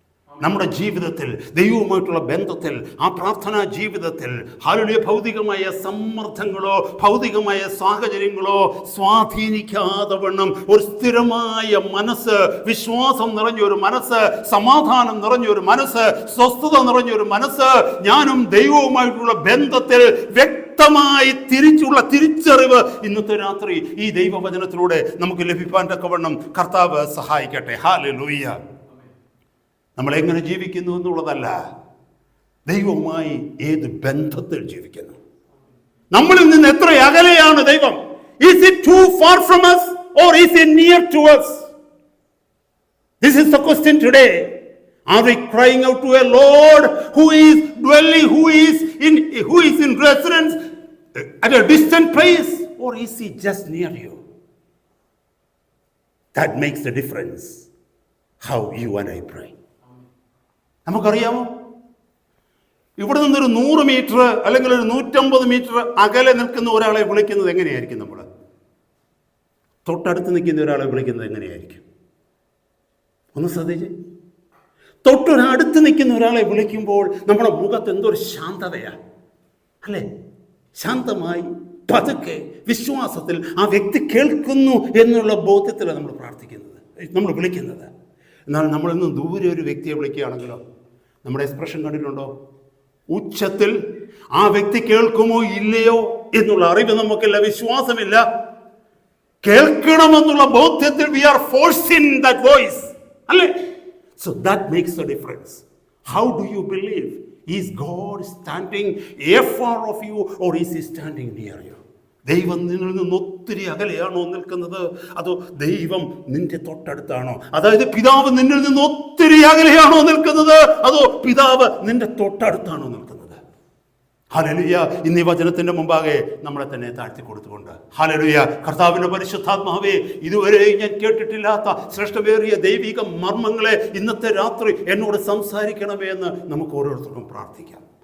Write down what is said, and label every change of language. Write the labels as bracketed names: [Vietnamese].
[Malayalam] നമ്മുടെ ജീവിതത്തിൽ ദൈവവുമായിട്ടുള്ള ബന്ധത്തിൽ, ആ പ്രാർത്ഥനാ ജീവിതത്തിൽ ഹല്ലേലൂയ, ഭൗതികമായ സമ്മർദ്ദങ്ങളോ ഭൗതികമായ സാഹചര്യങ്ങളോ സ്വാധീനിക്കാതെ വണ്ണം ഒരു സ്ഥിരമായ മനസ്സ്, വിശ്വാസം നിറഞ്ഞൊരു മനസ്സ്, സമാധാനം നിറഞ്ഞൊരു മനസ്സ്, സ്വസ്ഥത നിറഞ്ഞൊരു മനസ്സ്, ഞാനും ദൈവവുമായിട്ടുള്ള ബന്ധത്തിൽ വ്യക്തമായി തിരിച്ചറിവ് ഇന്നത്തെ രാത്രി ഈ ദൈവവചനത്തിലൂടെ നമുക്ക് ലഭിക്കാൻ തക്കവണ്ണം കർത്താവ് സഹായിക്കട്ടെ. ഹല്ലേലൂയ. നമ്മൾ എങ്ങനെ ജീവിക്കുന്നു എന്നുള്ളതല്ല, ദൈവവുമായി ഏത് ബന്ധത്തിൽ ജീവിക്കുന്നു, നമ്മളിൽ നിന്ന് എത്ര അകലെയാണ് ദൈവം. [English] Is it too far from us or is it near to us? This is the question today. Are we crying out to a Lord who is dwelling, who is in residence at a distant place, or is he just near you? That makes the difference how you and I pray. [Malayalam] നമുക്കറിയാമോ, ഇവിടെ നിന്നൊരു 100 metre അല്ലെങ്കിൽ ഒരു 150 metre അകലെ നിൽക്കുന്ന ഒരാളെ വിളിക്കുന്നത് എങ്ങനെയായിരിക്കും? നമ്മൾ തൊട്ടടുത്ത് നിൽക്കുന്ന ഒരാളെ വിളിക്കുന്നത് എങ്ങനെയായിരിക്കും? ഒന്ന് ശ്രദ്ധിച്ച്. തൊട്ടടുത്ത് നിൽക്കുന്ന ഒരാളെ വിളിക്കുമ്പോൾ നമ്മുടെ മുഖത്ത് എന്തൊരു ശാന്തതയാണ്, അല്ലേ? ശാന്തമായി പതുക്കെ വിശ്വാസത്തിൽ ആ വ്യക്തി കേൾക്കുന്നു എന്നുള്ള ബോധ്യത്തിലാണ് നമ്മൾ പ്രാർത്ഥിക്കുന്നത്, നമ്മൾ വിളിക്കുന്നത്. എന്നാൽ നമ്മളിന്ന് ദൂരെ ഒരു വ്യക്തിയെ വിളിക്കുകയാണെങ്കിലോ, നമ്മുടെ എക്സ്പ്രഷൻ കണ്ടിട്ടുണ്ടോ? ഉച്ചത്തിൽ ആ വ്യക്തി കേൾക്കുമോ ഇല്ലയോ എന്നുള്ള അറിവ് നമുക്കില്ല, വിശ്വാസമില്ല. കേൾക്കണമെന്നുള്ള ബോധ്യത്തിൽ [English] we are forcing that voice, [Malayalam] അല്ലേ? [English] So that makes a difference. How do you believe? Is God standing afar of you, or is he standing near you? [Malayalam] ദൈവം നിന്നിൽ നിന്ന് ഒത്തിരി അകലെയാണോ നിൽക്കുന്നത്, അതോ ദൈവം നിന്റെ തൊട്ടടുത്താണോ? അതായത് പിതാവ് നിന്നിൽ നിന്ന് ഒത്തിരി അകലെയാണോ നിൽക്കുന്നത്, അതോ പിതാവ് നിന്റെ തൊട്ടടുത്താണോ നിൽക്കുന്നത്? ഹല്ലേലൂയ. ഇന്ന് ഈ വചനത്തിന്റെ മുമ്പാകെ നമ്മളെ തന്നെ താഴ്ത്തി കൊടുത്തുകൊണ്ട്, ഹല്ലേലൂയ, കർത്താവിന്റെ പരിശുദ്ധാത്മാവേ, ഇതുവരെ ഞാൻ കേട്ടിട്ടില്ലാത്ത ശ്രേഷ്ഠമേറിയ ദൈവിക മർമ്മങ്ങളെ ഇന്നത്തെ രാത്രി എന്നോട് സംസാരിക്കണമേ എന്ന് നമുക്ക് ഓരോരുത്തർക്കും പ്രാർത്ഥിക്കാം.